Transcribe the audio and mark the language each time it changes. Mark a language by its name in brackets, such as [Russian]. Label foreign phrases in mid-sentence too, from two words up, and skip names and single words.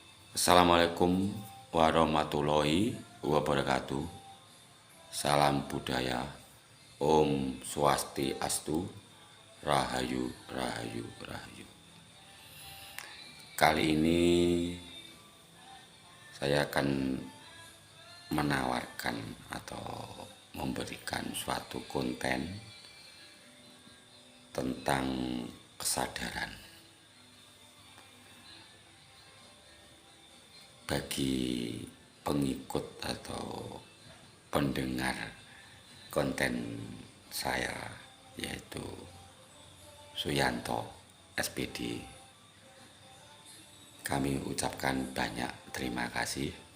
[Arabic] السلام عليكم ورحمة الله وبركاته. [Indonesian] Salam budaya. [Balinese] Om Swastiastu. [Javanese] Rahayu, rahayu, rahayu. [Indonesian] Kali ini saya akan menawarkan atau memberikan suatu konten tentang kesadaran. Bagi pengikut atau pendengar konten saya, yaitu Suyanto SPD, kami ucapkan banyak terima kasih.